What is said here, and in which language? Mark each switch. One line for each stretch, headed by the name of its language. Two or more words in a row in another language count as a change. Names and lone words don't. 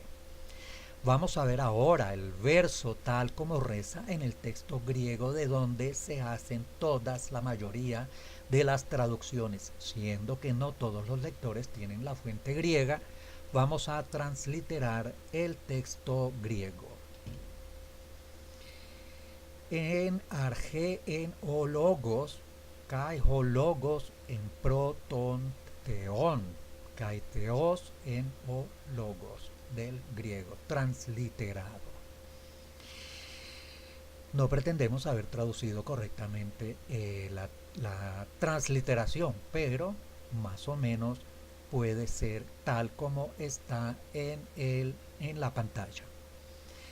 Spanish: Vamos a ver ahora el verso tal como reza en el texto griego, de donde se hacen todas, la mayoría de las traducciones, siendo que no todos los lectores tienen la fuente griega. Vamos a transliterar el texto griego.
Greek: Ἐν ἀρχῇ ἦν ὁ λόγος, καὶ ὁ λόγος ἦν πρὸς τὸν θεόν, καὶ θεὸς ἦν ὁ λόγος,
Spanish: del griego, transliterado. No pretendemos haber traducido correctamente la transliteración, pero más o menos puede ser tal como está en la pantalla.